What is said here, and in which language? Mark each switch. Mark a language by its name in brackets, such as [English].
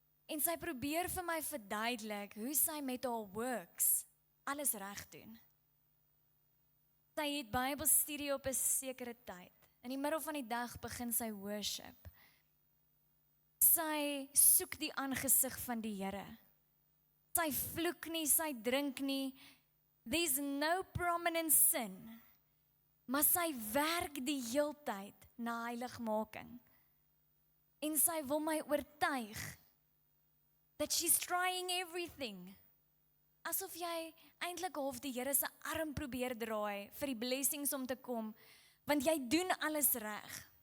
[Afrikaans] En sy probeer vir my verduidelik hoe sy met haar works alles reg doen. Sy het Bybelstudie op 'n sekere tyd. In die middel van die dag begin sy worship. Sy soek die aangesig van die Here. Sy vloek nie, sy drink nie. [English] There's no prominent sin. [Afrikaans] Maar sy werk die heeltyd na heiligmaking. En sy wil my oortuig [English] that she's trying everything. [Afrikaans] Asof jy eintlik half die Here se arm probeer draai vir die blessings om te kom, want jy doen alles reg.